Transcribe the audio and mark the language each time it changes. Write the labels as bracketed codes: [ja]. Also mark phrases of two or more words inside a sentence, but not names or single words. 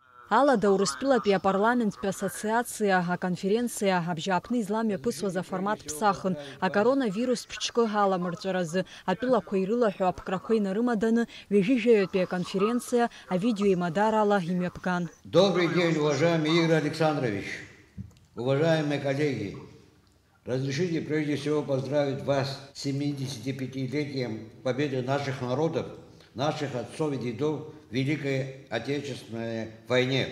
[ab] Алада Урыстәылатәи апарламенттәи ассоциациа аконференциа абжьааԥны изламҩаԥысуаз аформат ԥсахын акоронавирус ԥҽкы аламырҵәаразы атәылақәа ирылаҳәо аԥкрақәа инарымаданы ҩажәижәаҩытәи аконференциа авидеоимадар ала имҩаԥган. [ru] Добрый день, уважаемый Игорь Александрович, уважаемые коллеги. Разрешите прежде всего поздравить вас с 75-летием победы наших народов, наших отцов и дедов в Великой Отечественной войне.